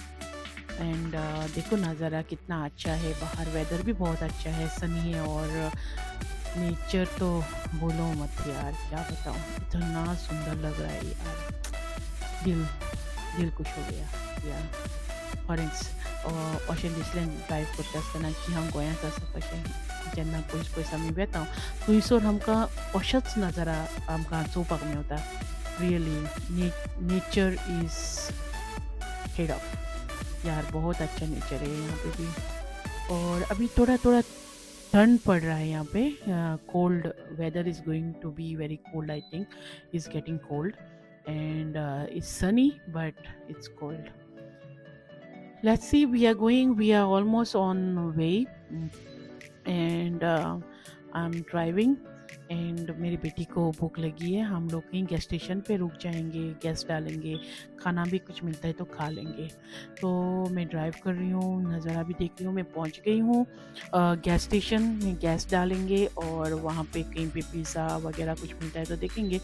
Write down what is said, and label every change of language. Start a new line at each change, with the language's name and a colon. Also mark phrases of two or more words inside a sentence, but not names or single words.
Hindi: एंड देखो नज़ारा कितना अच्छा है. बाहर वेदर भी बहुत अच्छा है, सनी है. और नेचर तो बोलो मत यार, क्या बताऊँ, इतना सुंदर लग रहा है यार. दिल दिल खुश हो गया यार.
Konkani: ऑरेंज अशें दिसलें ड्रायव करता आसतना की हांव गोंयांत आसा कशें. जेन्ना पयस पयस आमी वेता थंयसर आमकां अशोच नजारा आमकां चोवपाक मेवता.
English: really nature is head of यार.
Hindi: बहुत अच्छा नेचर है यहाँ पे भी. और अभी थोड़ा थोड़ा ठंड पड़ रहा है यहाँ पे.
English: cold weather is going to be very cold. I think is getting cold and it's sunny but it's cold. Let's see, we are almost on way. And I'm driving and
Hindi: मेरी बेटी को भूख लगी है. हम लोग कहीं गैस स्टेशन पे रुक जाएंगे, गैस डालेंगे, खाना भी कुछ मिलता है तो खा लेंगे. तो मैं ड्राइव कर रही हूँ, नज़ारा भी देख रही हूँ. मैं पहुँच गई हूँ गैस स्टेशन में. गैस डालेंगे और वहाँ पे कहीं पे पिज़्ज़ा वगैरह कुछ मिलता है तो देखेंगे.